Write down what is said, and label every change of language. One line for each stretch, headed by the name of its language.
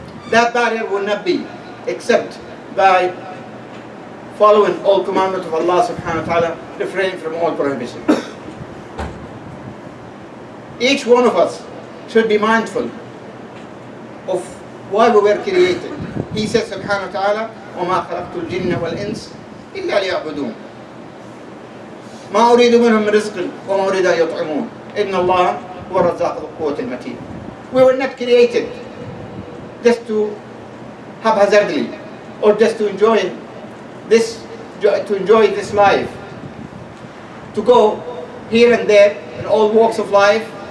English: That barrier will not be except by following all commandments of Allah subhanahu wa ta'ala, refraining from all prohibitions. Each one of us should be mindful of why we were created. He says subhanahu wa ta'ala,
Arabic: وَمَا خَلَقْتُ الْجِنَّ وَالْإِنسِ إِلَّا لِيَعْبُدُونَ مَا أُرِيدُ مِنْهُم مِّن رِزْقٍ وَمَا أُرِيدُ أَن يُطْعِمُونَ إِنَّ اللَّهَ هُوَ الرَّزَّاقُ ذُو الْقُوَّةِ الْمَتِينُ.
English: We were not created just to haphazardly or just to enjoy this life, to go here and there in all walks of life